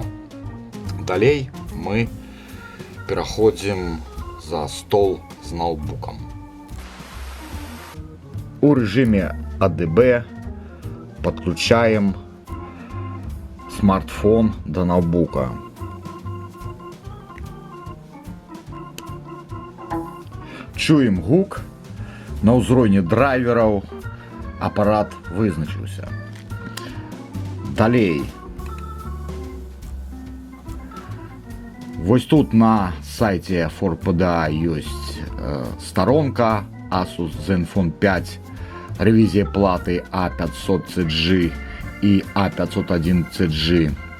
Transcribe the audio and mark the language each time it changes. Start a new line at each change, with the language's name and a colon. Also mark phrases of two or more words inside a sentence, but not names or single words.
Russian: Далей мы переходим за стол с ноутбуком. У режиме ADB подключаем смартфон до ноутбука.
Belarusian: Чуем гук. На ўзроўні драйвераў апарат вызначыўся. Далей. Вось тут на сайце ForPDA ёсць старонка Asus Zenfone 5, рэвізія платы A500CG і A501CG.